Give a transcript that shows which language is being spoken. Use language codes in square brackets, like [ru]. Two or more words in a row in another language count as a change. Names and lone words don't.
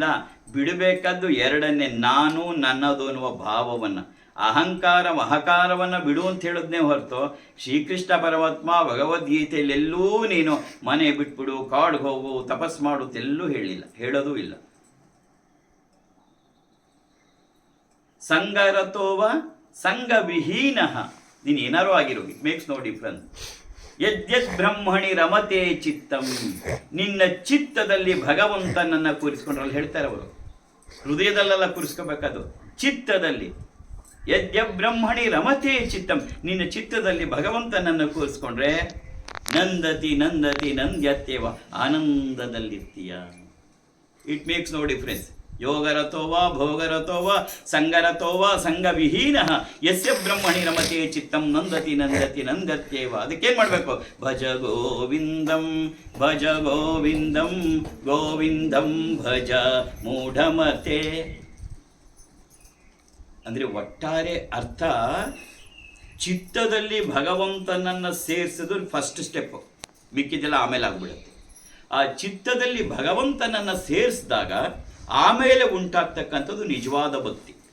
[kn] ಬಿಡಬೇಕಾದ್ದು ಎರಡನ್ನೇ, ನಾನು ನನ್ನದು ಅನ್ನುವ ಭಾವವನ್ನು, ಅಹಂಕಾರವನ್ನು ಬಿಡು ಅಂತ ಹೇಳಿದ್ನೇ ಹೊರತು ಶ್ರೀಕೃಷ್ಣ ಪರಮಾತ್ಮ ಭಗವದ್ಗೀತೆಯಲ್ಲೆಲ್ಲೂ ನೀನು ಮನೆ ಬಿಟ್ಬಿಡು, ಕಾಡ್ಗೆ ಹೋಗು, ತಪಸ್ ಮಾಡುತ್ತೆಲ್ಲೂ ಹೇಳಿಲ್ಲ, ಹೇಳೋದೂ ಇಲ್ಲ. [sa] ಸಂಗರತೋವ ಸಂಘವಿಹೀನ. [kn] ನೀನು ಏನಾರು ಆಗಿರೋ, [en] It makes no difference. [sa] ಯದ್ಯದ್ ಬ್ರಹ್ಮಣಿ ರಮತೆ ಚಿತ್ತಂ. [kn] ನಿನ್ನ ಚಿತ್ತದಲ್ಲಿ ಭಗವಂತನನ್ನ ಕೂರಿಸ್ಕೊಂಡ್ರಲ್ಲಿ ಹೇಳ್ತಾರೆ ಅವರು. ಹೃದಯದಲ್ಲೆಲ್ಲ ಕೂರಿಸ್ಕೋಬೇಕದು, ಚಿತ್ತದಲ್ಲಿ. ಯದ್ಯ ಬ್ರಹ್ಮಣಿ ರಮತೆ ಚಿತ್ತಂ. ನಿನ್ನ ಚಿತ್ತದಲ್ಲಿ ಭಗವಂತನನ್ನು ಕೂರಿಸ್ಕೊಂಡ್ರೆ [sa] ನಂದತಿ ನಂದ್ಯತ್ಯವ, [kn] ಆನಂದದಲ್ಲಿರ್ತೀಯ. [en] It makes no difference. [sa] ಯೋಗರತೋವ ಭೋಗರತೋವ ಸಂಗರತೋವ ಸಂಘವಿಹೀನ. ಯಸ್ಯ ಬ್ರಹ್ಮಣಿ ರಮತೆ ಚಿತ್ತಂ ನಂದತಿ ನಂದತ್ಯೇವ. [kn] ಅದಕ್ಕೇನು ಮಾಡಬೇಕು? [sa] ಭಜ ಗೋವಿಂದಂ ಗೋವಿಂದಂ ಭಜ ಮೂಢಮತೆ. [kn] ಅಂದರೆ ಒಟ್ಟಾರೆ ಅರ್ಥ, ಚಿತ್ತದಲ್ಲಿ ಭಗವಂತನನ್ನು ಸೇರಿಸೋದು [en] first step, [kn] ಮಿಕ್ಕಿದೆಲ್ಲ ಆಮೇಲೆ ಆಗ್ಬಿಡುತ್ತೆ. ಆ ಚಿತ್ತದಲ್ಲಿ ಭಗವಂತನನ್ನು ಸೇರಿಸಿದಾಗ ಆಮೇಲೆ ಉಂಟಾಗ್ತಕ್ಕಂಥದ್ದು ನಿಜವಾದ ಭಕ್ತಿ.